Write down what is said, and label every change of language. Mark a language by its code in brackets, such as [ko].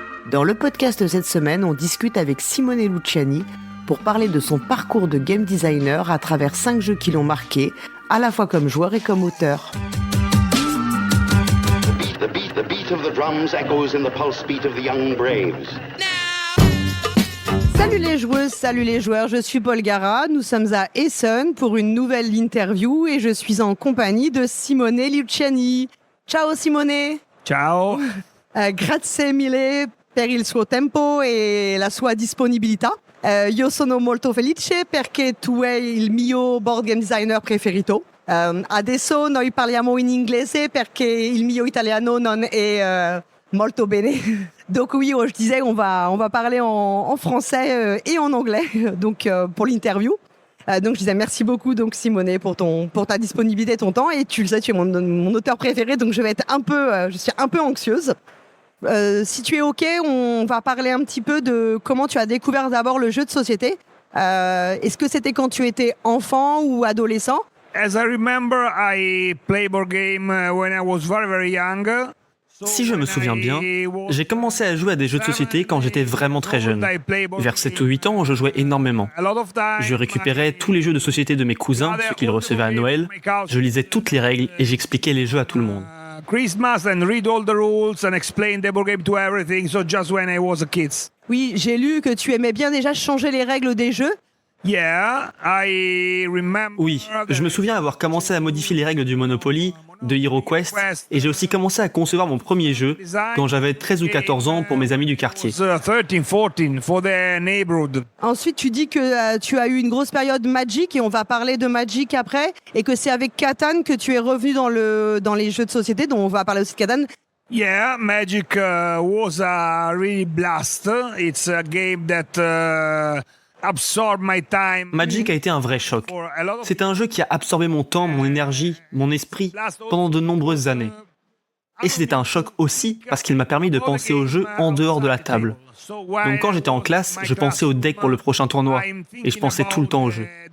[fr] Dans le podcast de cette semaine, on discute avec Simone Luciani pour parler de son parcours de game designer à travers 5 jeux qui l'ont marqué, à la fois comme joueur et comme auteur. [en] The beat of the drums echoes in the pulse beat of the young braves. [fr] Salut les joueuses, salut les joueurs, je suis Paul Gara, nous sommes à Essen pour une nouvelle interview et je suis en compagnie de Simone Luciani. [it] Ciao Simone! Ciao! Grazie mille per il suo tempo e la sua disponibilità. Io sono molto felice perché tu sei il mio board game designer preferito. Adesso noi parliamo in inglese perché il mio italiano non è molto bene. [fr] Donc oui, je disais, on va parler en français et en anglais donc pour l'interview. Donc je disais merci beaucoup donc Simone pour ta disponibilité et ton temps. Et tu le sais, tu es mon auteur préféré, donc je suis un peu anxieuse. Si tu es OK, on va parler un petit peu de comment tu as découvert d'abord le jeu de société. Est-ce que c'était quand tu étais enfant ou adolescent? [en] As I remember, I played board game when I was very, very young. [fr] Si je me souviens bien, j'ai commencé à jouer à des jeux de société quand j'étais vraiment très jeune. Vers 7 ou 8 ans, je jouais énormément. Je récupérais tous les jeux de société de mes cousins, ceux qu'ils recevaient à Noël. Je lisais toutes les règles et j'expliquais les jeux à tout le monde. [en] Christmas and read all the rules and explain the board game to everything. So just when I was a kid. [fr] Oui, j'ai lu que tu aimais bien déjà changer les règles des jeux. [en] Yeah, I remember. [fr] Oui, je me souviens avoir commencé à modifier les règles du Monopoly, de HeroQuest, et j'ai aussi commencé à concevoir mon premier jeu quand j'avais 13 ou 14 ans pour mes amis du quartier. [en] 13, 14 for the neighborhood. [fr] Ensuite, tu dis que tu as eu une grosse période Magic, et on va parler de Magic après, et que c'est avec Catan que tu es revenu dans les jeux de société, dont on va parler aussi de Catan. [en] Yeah, Magic was a really blast. It's a game that absorbed my time. [fr] Magic a été un vrai choc. C'est un jeu qui a absorbé mon temps, mon énergie, mon esprit pendant de nombreuses années. Et c'était un choc aussi parce qu'il m'a permis de penser au jeu en dehors de la table. Donc quand j'étais en classe, je pensais au deck pour le prochain tournoi et je pensais tout le temps au jeu.